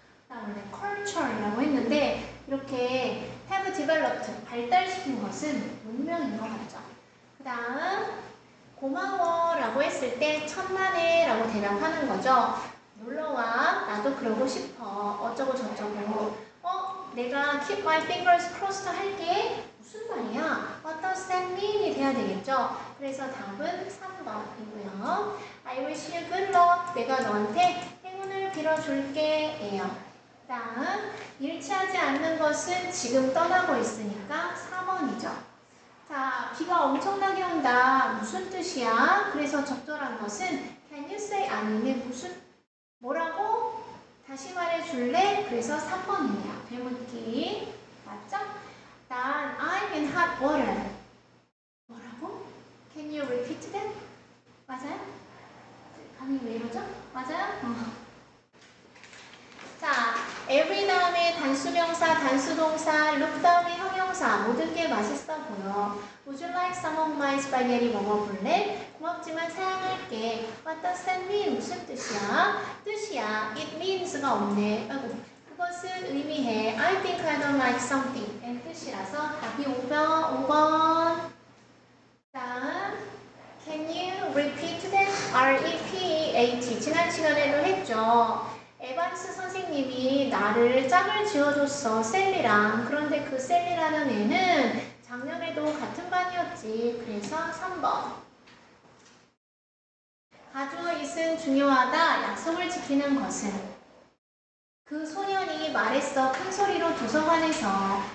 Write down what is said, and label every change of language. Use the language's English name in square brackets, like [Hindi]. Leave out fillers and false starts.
[Korean] 그다음에 culture이라고 했는데 이렇게 [English] have developed [Korean] 발달시킨 것은 문명인 것 같죠. 그 다음 고마워라고 했을 때 천만에라고 대답하는 거죠. 놀러와, 나도 그러고 싶어, 어쩌고 저쩌고. 내가 [English] keep my fingers crossed [Korean] 할게. 무슨 말이야? [English] What does that mean이 [Korean] 돼야 되겠죠. 그래서 답은 3번이고요. [English] I wish you good luck. [Korean] 내가 너한테 행운을 빌어줄게 예요. 다음 일치하지 않는 것은 지금 떠나고 있으니까 4번이죠. 자, 비가 엄청나게 온다. 무슨 뜻이야? 그래서 적절한 것은 [English] can you say [Korean] 아니면 무슨 뭐라고? 다시 말해줄래? 그래서 3번이네요. 되묻기. 맞죠? 난 [English] I'm in hot water. [Korean] 뭐라고? [English] Can you repeat that? [Korean] 맞아요? 감이 왜 이러죠? 맞아요? 자, every 다음에 단수명사, 단수동사, look 다음에 형용사, 모든 게 맛있어 보여. [English] Would you like some of my spaghetti [Korean] 먹어볼래? 고맙지만 사양할게. [English] What does that mean? [Korean] 무슨 뜻이야? 뜻이야. [English] It means가 [Korean] 없네. 아이고, 그것은 의미해. [English] I think I don't like something. [Korean] 의 뜻이라서 답이 5번. 다음, [English] can you repeat that? [Korean] R-E-P-E-A-T. 지난 시간에도 했죠. 에반스 선생님이 나를 짝을 지어줬어, 셀리랑. 그런데 그 셀리라는 애는 작년에도 같은 반이었지. 그래서 3번. 가주어 it은 중요하다. 약속을 지키는 것은. 그 소년이 말했어, 큰 소리로 도서관에서.